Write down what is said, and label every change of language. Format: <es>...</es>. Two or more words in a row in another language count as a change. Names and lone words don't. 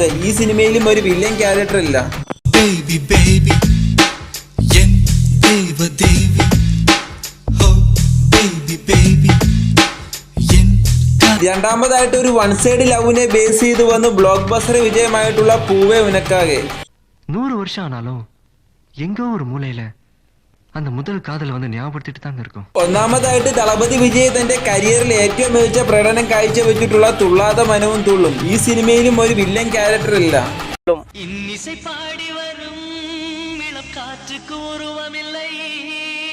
<ml>ഈ സിനിമയിലും ഒരു വില്ലൻ ക്യാരക്ടർ ഇല്ല. രണ്ടാമതായിട്ട് ഒരു വൺ സൈഡ് ലവിനെ ബേസ് ചെയ്ത് വന്ന് ബ്ലോക്ക് ബസ്റ്റർ വിജയമായിട്ടുള്ള പൂവേ ഉനക്കാകെ.</ml> <ta>100 வருஷம் ஆனாலும் எங்கோ ஒரு மூலையில அந்த முதல் காதல் வந்து ஞாபகப்படுத்திட்டு தாங்க இருக்கும்.</ta> <ml>ഒന്നാമതായിട്ട് ദളപതി വിജയ് തന്റെ കരിയറിൽ ഏറ്റവും മികച്ച പ്രകടനം കാഴ്ചവെച്ചിട്ടുള്ള തുള്ളാത മനവും തുള്ളും. ഈ സിനിമയിലും ഒരു വില്ലൻ ക്യാരക്ടർ ഇല്ല.</ml> <ta>இன்னிசை பாடி வரும் இளம் காற்றுக்கு உருவமில்லை.</ta>